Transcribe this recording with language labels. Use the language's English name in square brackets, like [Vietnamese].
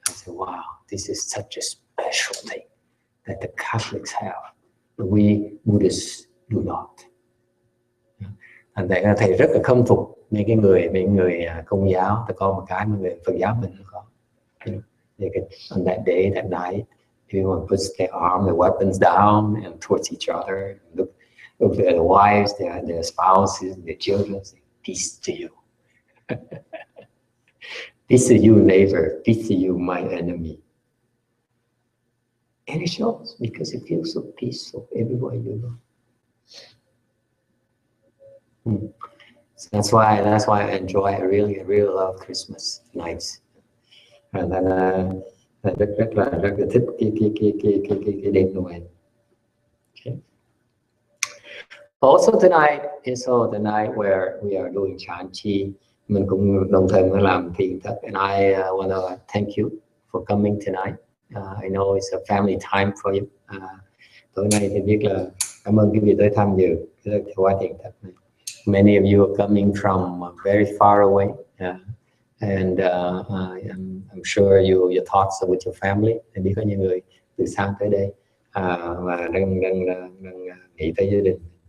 [English] I said, wow, this is such a special thing that the Catholics have. We Buddhists do not. [Vietnamese] Thành ra thầy rất là khâm phục những người Công giáo, ta có một cái mà người Phật giáo mình không có. [English] On that day, that night, everyone puts their arm, their weapons down and towards each other. Look at their wives, their spouses, their children. Say, peace to you. Peace to you, neighbor. Peace to you, my enemy. And it shows because it feels so peaceful everywhere you go. So that's why I enjoy. I really love Christmas nights. And then [Vietnamese] rất là thích cái đêm Noel. [English] Okay. Also tonight is also the night where we are doing Chanchi. [Vietnamese] Mình cũng đồng thời mới làm thiền thất. [English] And I want to thank you for coming tonight. I know it's a family time for you. [Vietnamese] Tối nay thì biết là cảm ơn quý vị tới tham dự cái khóa thiền thất này. [English] Many of you are coming from very far away, and I'm sure your thoughts are with your family. [Vietnamese] Thì biết có những người từ xa tới đây và đang nghĩ tới gia đình.